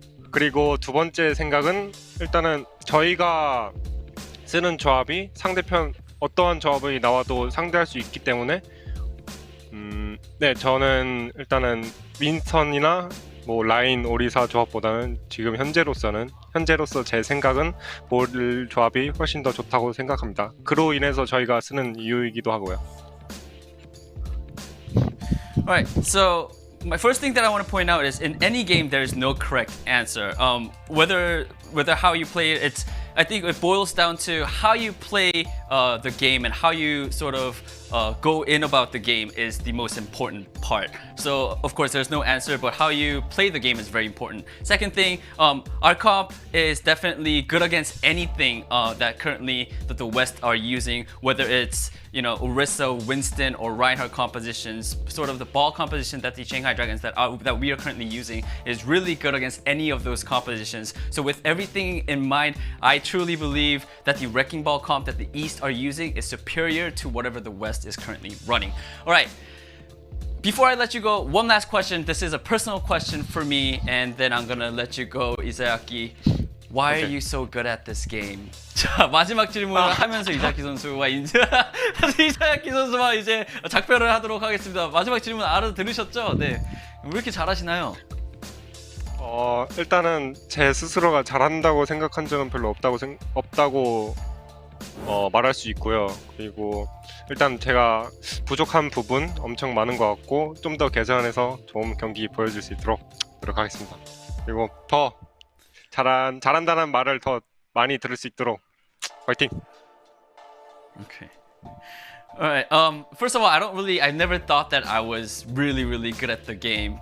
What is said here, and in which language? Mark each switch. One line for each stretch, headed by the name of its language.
Korean: 그리고 두 번째 생각은 일단은 저희가 쓰는 조합이 상대편 어떠한 조합이 나와도 상대할 수 있기 때문에 네, 저는 일단은 윈스턴이나 뭐 라인 오리사 조합보다는 지금 현재로서 제 생각은 볼 조합이 훨씬 더 좋다고 생각합니다. 그로 인해서 저희가 쓰는 이유이기도 하고요.
English: Alright, so my first thing that I want to point out is in any game there is no correct answer. Whether how you play it, I think it boils down to how you play the game and how you sort of go in about the game is the most important part. So of course there's no answer, but how you play the game is very important. Second thing, our comp is definitely good against anything that currently the West are using, whether it's Orisa, Winston, or Reinhardt compositions. Sort of the ball composition that the Shanghai Dragons that we are currently using is really good against any of those compositions. So with everything in mind, I truly believe that the Wrecking Ball comp that the East are using is superior to whatever the West is currently running. All right. Before I let you go, one last question. This is a personal question for me, and then I'm gonna let you go, Izayaki. Why are you so good at this game?
Korean: 자, 마지막 질문을 하면서 이자키 선수와 이자키 선수와 이제 작별을 하도록 하겠습니다. 마지막 질문 알아들으셨죠? 네. 왜 이렇게 잘하시나요? 일단은 제 스스로가 잘한다고 생각한 적은 별로 없다고 말할 수 있고요. 그리고 일단 제가 부족한 부분 엄청 많은 것 같고 좀 더 개선해서 좋은 경기 보여줄 수 있도록 노력하겠습니다. 그리고 더 잘한다는 말을 더 많이 들을 수 있도록 화이팅!
English: Okay. All right. First of all, I never thought that I was really good at the game.